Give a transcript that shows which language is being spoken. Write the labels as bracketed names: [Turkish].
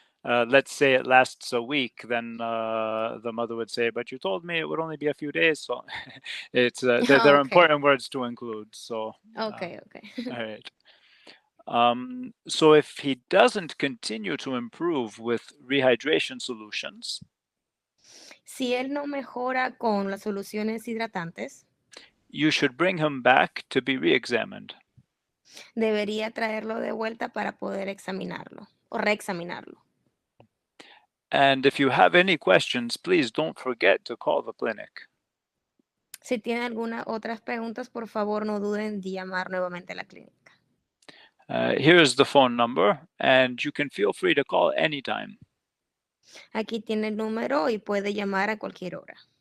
[English] Let's say it lasts a week, then the mother would say, "But you told me it would only be a few days." So it's they're important words to include. So Okay. all right. So if he doesn't continue to improve with rehydration solutions, [Spanish] Si él no mejora con las soluciones hidratantes, [English] you should bring him back to be re-examined. [Spanish] debería traerlo de vuelta para poder examinarlo o reexaminarlo. [English] And if you have any questions, please don't forget to call the clinic. [Spanish] Si tiene algunas otras preguntas, por favor no duden de llamar nuevamente a la clínica. [English] Here's the phone number, and you can feel free to call anytime. [Spanish] Aquí tiene el número y puede llamar a cualquier hora.